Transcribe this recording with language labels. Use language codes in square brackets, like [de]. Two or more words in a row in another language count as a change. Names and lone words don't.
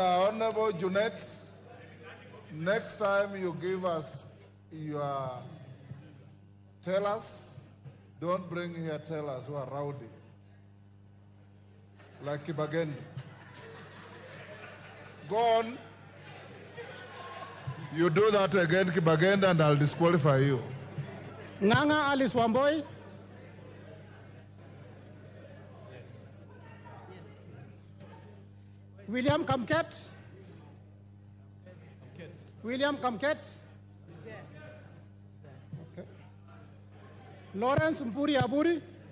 [en] Honorable Junet, next time you give us your tellers, don't bring here tellers who are rowdy, like Kibagendi. Go on. You do that again, Kibagendi, and I'll disqualify you. Nganga Alice Wamboi. William Kamket. William Kamket. Okay. Lawrence Mpuri Aburi.